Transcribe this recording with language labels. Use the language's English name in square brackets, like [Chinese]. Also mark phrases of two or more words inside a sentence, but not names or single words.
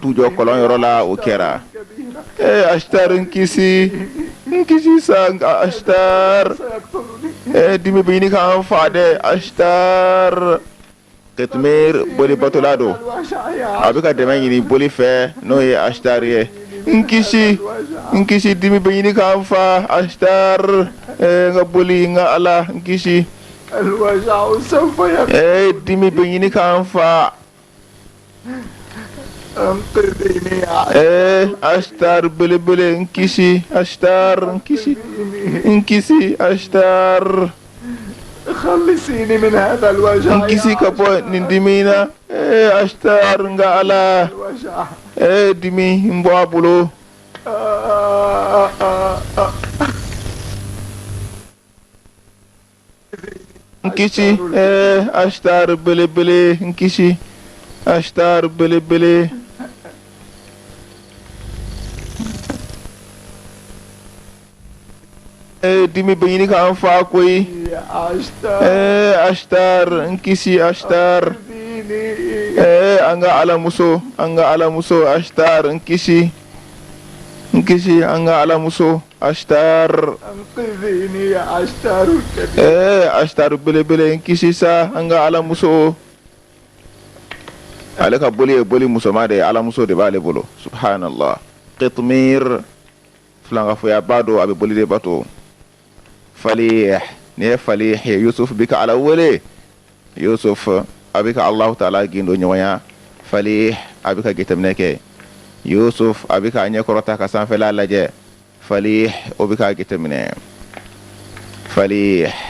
[Bambara] t'u jɔ kɔlɔn yɔrɔ la o kɛra Ashtar nkisi sa Ashtar dimi bɛ ɲini k'an fa dɛ Ashtar Qitmir boli batola do a bɛ ka dɛmɛ ɲini boli fɛ n'o ye Ashtar ye nkisi dimi bɛ ɲini k'an fa Ashtar nga boli nga ala nkisi [Arabic] الوجع سوف [Bambara] dimi bɛ ɲini k'an fa [Arabic] انقذني يا [Bambara] Ashtar belebele nkisi Ashtar nkisi Ashtar [Arabic] خلصيني من هذا الوجع [Bambara] nkisi ka bɔ nin dimi na Ashtar nga ala [Arabic] الوجع [Bambara] dimi n bɔ a bolo nkisi Ashtar belebele nkisi Ashtar belebele dimi bɛ ɲini k'an fa koyi [Arabic] يا عشتار [Bambara] Ashtar nkisi Ashtar [Arabic] خذيني [Bambara] an ka alamuso Ashtar nkisi an ka alamuso Ashtar [Arabic] انقذيني يا عشتار الكبير [Bambara] Ashtar belebele nkisi sa an ka alamuso ale ka boli ye boli musoma de ye alamuso de b'ale bolo subhanallah Qitmir filankafoya ba do a bɛ boli de bato Falih ni ye Falih ye Yusuf bɛ ka ala wele Yusuf a bɛ ka Allahu taala gindo ɲɔgɔnya Falih a bɛ ka jateminɛ kɛ Yusuf a bɛ ka ɲɛkɔrɔta ka sanfɛla lajɛ Falih o bɛ ka jateminɛ Falih